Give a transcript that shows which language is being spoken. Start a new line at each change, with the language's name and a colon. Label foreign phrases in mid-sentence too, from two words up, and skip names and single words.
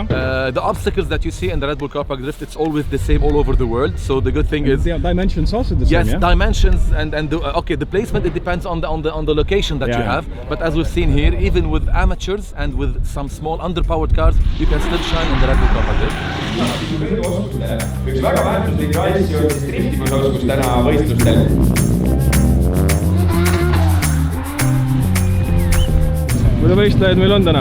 English: The obstacles that you see in the Red Bull Car Park Drift, it's always the same all over the world. So the good thing is the dimensions also the same. Yes, dimensions and okay, the placement, it depends on the location that you have. But as we've seen here, even with amateurs and with some small underpowered cars, you can still shine in the Red Bull Car Park Drift.
Estonian: Üks väga väärtuslik asju on siis driftimusoskus täna võistlustel. Palju võistlejaid meil on täna?